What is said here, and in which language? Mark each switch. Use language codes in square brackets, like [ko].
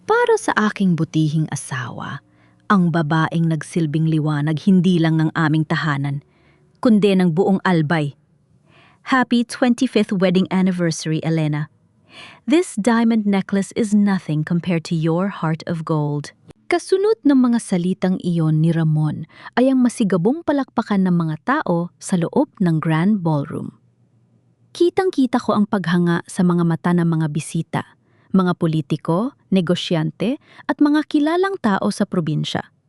[tl] Para sa aking butihing asawa, ang babaeng nagsilbing liwanag hindi lang ng aming tahanan, kundi ng buong Albay. [en] Happy 25th wedding anniversary, Elena. This diamond necklace is nothing compared to your heart of gold. [tl] Kasunod ng mga salitang iyon ni Ramon ay ang masigabong palakpakan ng mga tao sa loob ng Grand Ballroom. Kitang-kita ko ang paghanga sa mga mata ng mga bisita, mga politiko, negosyante at mga kilalang tao sa probinsya.